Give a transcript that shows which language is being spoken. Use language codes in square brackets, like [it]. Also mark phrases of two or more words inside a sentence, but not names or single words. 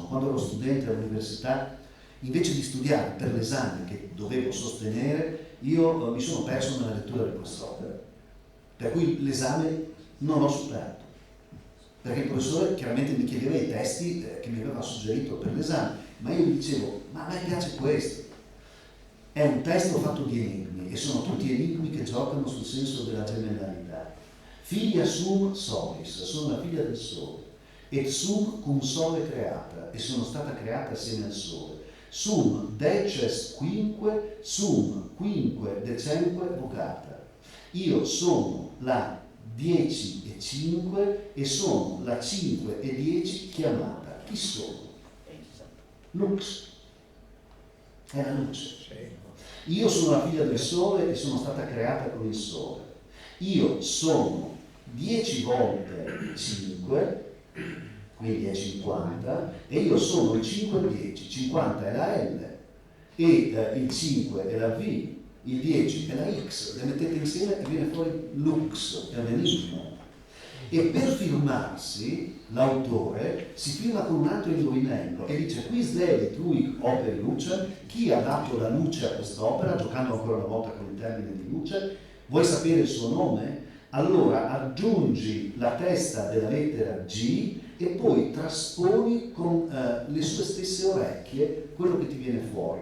[it] Quando ero studente all'università, invece di studiare per l'esame che dovevo sostenere, io mi sono perso nella lettura di quest'opera, per cui l'esame non l'ho superato, perché il professore chiaramente mi chiedeva i testi che mi aveva suggerito per l'esame, ma io gli dicevo, ma a me piace questo. È un testo fatto di enigmi, e sono tutti enigmi che giocano sul senso della gemellarità. [la] Filia sum solis, [it] sono la figlia del sole, [la] et sum cum sole creata, [it] e sono stata creata assieme al sole. [la] Sum deces quinque, sum quinque decemque vocata. [it] Io sono la 10 e 5 e sono la 5 e 10 chiamata. Chi sono? Lux. È la luce. Io sono la figlia del sole e sono stata creata con il sole. Io sono 10 volte 5, quindi è 50, e io sono il 5 10. 50 è la L, e il 5 è la V, il 10 è la X. Le mettete insieme e viene fuori Lux, è un enigma. E per firmarsi, l'autore si firma con un altro indovinello e dice: [la] quis dedit lui operi luce, [it] chi ha dato la luce a quest'opera, giocando ancora una volta con il termine di luce. Vuoi sapere il suo nome? Allora aggiungi la testa della lettera G e poi trasponi con le sue stesse orecchie quello che ti viene fuori.